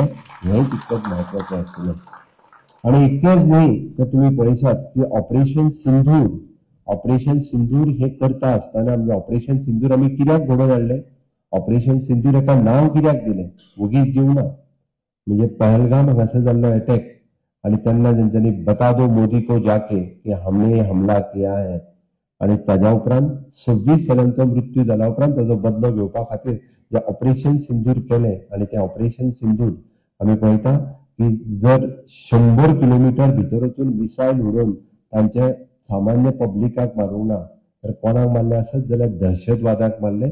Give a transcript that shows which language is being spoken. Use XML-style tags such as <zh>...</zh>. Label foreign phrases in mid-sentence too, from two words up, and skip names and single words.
<kok>हें तितकंच म्हत्वाचें आशिल्लें. आणि इतकेंच न्ही तर तुमी पळयशात की ऑपरेशन सिंदूर हे करता आसतना म्हणजे ऑपरेशन सिंदूर आमी कित्याक घडोवन हाडलें, ऑपरेशन सिंदूर हेका नांव कित्याक दिलें, वगीच दिवं ना. म्हणजे पहलगाम हांगासर जाल्लो अटॅक आणि तेन्ना तेंच्यांनी</kok> <hi>बता दो मोदी को जाके की हमने हमला किया है</hi> <kok>आणि ताज्या उपरांत 26 जणांचो मृत्यू जाला उपरांत ताजो बदलो घेवपा खातीर जे ऑपरेशन सिंदूर केलें. आणि ते ऑपरेशन सिंदूर आमी पळयता की जर 100 किलोमीटर भितर वचून मिसायल उडोवन तांचे सामान्य पब्लिकाक मारूंक ना तर कोणाक मारले आसत जाल्यार दहशतवादाक मारले.</kok>